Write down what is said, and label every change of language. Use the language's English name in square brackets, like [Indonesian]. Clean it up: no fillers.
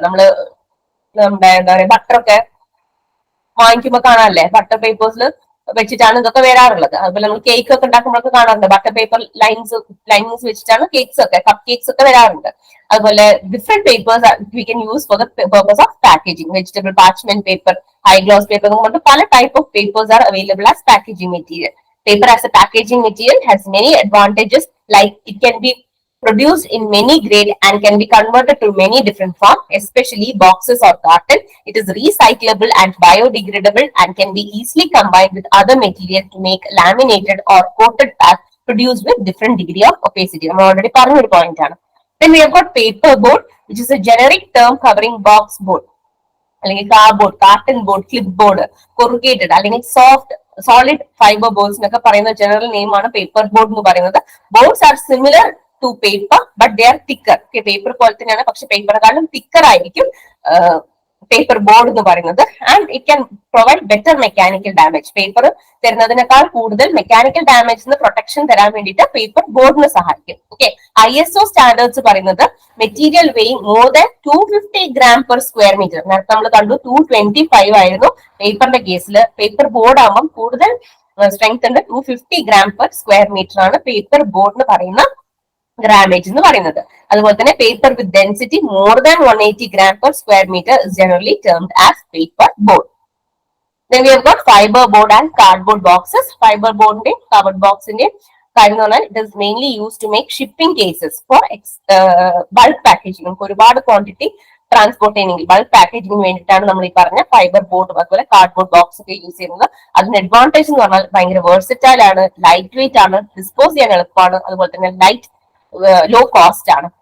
[Malayalam] നമ്മുടെ എന്താ പറയുക, ബട്ടർ ഒക്കെ വാങ്ങിക്കുമ്പോൾ കാണാനല്ലേ ബട്ടർ പേപ്പേഴ്സിൽ വെച്ചിട്ടാണ് ഇതൊക്കെ വരാറുള്ളത്. അതുപോലെ നമ്മൾ കേക്ക് ഒക്കെ ഉണ്ടാക്കുമ്പോഴൊക്കെ കാണാറുണ്ട് ബട്ടർ പേപ്പർ ലൈൻസ് വെച്ചിട്ടാണ് കേക്ക്സ് ഒക്കെ, കപ്പ് കേക്ക്സ് ഒക്കെ വരാറുണ്ട്. [English] അതുപോലെ different papers we can use for the purpose of packaging. Vegetable parchment paper, high gloss paper [Malayalam] എന്ന് പറഞ്ഞിട്ട് പല [English] Type of papers are available as packaging material. Paper as a packaging material has many advantages, like it can be produced in many grade and can be converted to many different forms, especially boxes or carton. It is recyclable and biodegradable and can be easily combined with other material to make laminated or coated pack produced with different degree of opacity. I'm already [Malayalam] പറഞ്ഞ ഒരു [English] point ആണ്. Then we have got paper board, which is a generic term covering box board, [Malayalam] അല്ലെങ്കിൽ cardboard, carton board, clip board, corrugated അല്ലെങ്കിൽ solid fibre boards എന്നൊക്കെ പറയുന്ന general name ആണ് paper board എന്ന് പറയുന്നത്. [English] Boards are similar to paper but they are thicker. [Malayalam] Paper പോലെ തന്നെയാണ്, പക്ഷെ പേപ്പറിനെക്കാളും തിക്കർ ആയിരിക്കും. പേപ്പർ ബോർഡ് എന്ന് പറയുന്നത്. [English] And it can provide better mechanical damage. [Malayalam] Paper തരുന്നതിനേക്കാൾ കൂടുതൽ മെക്കാനിക്കൽ ഡാമേജ് പ്രൊട്ടക്ഷൻ തരാൻ വേണ്ടിയിട്ട് പേപ്പർ ബോർഡിന് സഹായിക്കും. [English] okay, ISO standards [Malayalam] പറയുന്നത് [English] Material weighing more than 250 gram per square meter. [Malayalam] നേരത്തെ നമ്മൾ കണ്ടു 225 ആയിരുന്നു പേപ്പറിന്റെ കേസിൽ. പേപ്പർ ബോർഡ് ആകുമ്പോൾ കൂടുതൽ സ്ട്രെങ്ത് ഉണ്ട്. 250 gram per square meter ആണ് പേപ്പർ ബോർഡിന് പറയുന്ന ഗ്രാമേജ് എന്ന് പറയുന്നത്. [English] അതുപോലെ തന്നെ paper with density more than 180 gram per square meter is generally termed as paper board. Then we have got fiber board and cardboard boxes. Fiber board [Malayalam] ന്റെയും covered ബോക്സിന്റെയും കാര്യം എന്ന് പറഞ്ഞാൽ [English] It is mainly use to make shipping cases for bulk packaging. [Malayalam] നമുക്ക് ഒരുപാട് quantity transport ചെയ്യണമെങ്കിൽ bulk പാക്കേജിംഗിന് വേണ്ടിയിട്ടാണ് നമ്മൾ ഈ പറഞ്ഞ ഫൈബർ ബോർഡ് അതുപോലെ കാർഡ്ബോർഡ് ബോക്സ് ഒക്കെ യൂസ് ചെയ്യുന്നത്. അതിന്റെ അഡ്വാൻറ്റേജ് എന്ന് പറഞ്ഞാൽ ഭയങ്കര വേഴ്സറ്റൈൽ ആണ്, ലൈറ്റ് വെയിറ്റ് ആണ്, ഡിസ്പോസ് ചെയ്യാൻ എളുപ്പമാണ്, അതുപോലെ തന്നെ ലൈറ്റ് ലോ കോസ്റ്റ് ആണ്.